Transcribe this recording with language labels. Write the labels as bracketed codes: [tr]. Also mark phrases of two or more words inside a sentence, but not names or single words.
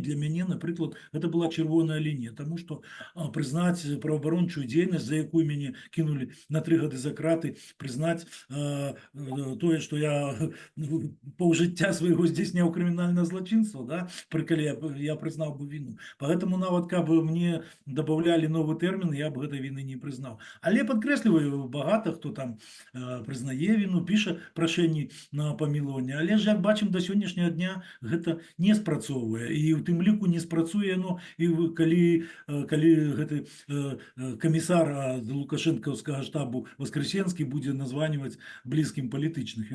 [be] Для мяне, напрыклад, гэта была чырвоная лінія, таму што прызнаць праваабарончую дзейнасць, за якую мяне кінулі на 3 гады за краты, прызнаць тое, што я паўжыцця свайго здзейсняў крымінальнае злачынства, да, калі я прызнаў бы вину. [ru] Поэтому [be] нават каб [ru] мне добавляли новый термин, я бы этой вины не признал. [be] Але подкрэсліваю, багато хто там признае вину, піша прашэнні на памілаванне. Але ж, як бачым, до сённяшняга дня гэта не спрацоўвае. І ў тым ліку не спрацуе оно, і калі гэты камісар лукашэнкаўскага штабу Воскресенскі будзе названіваць блізкім палітычных.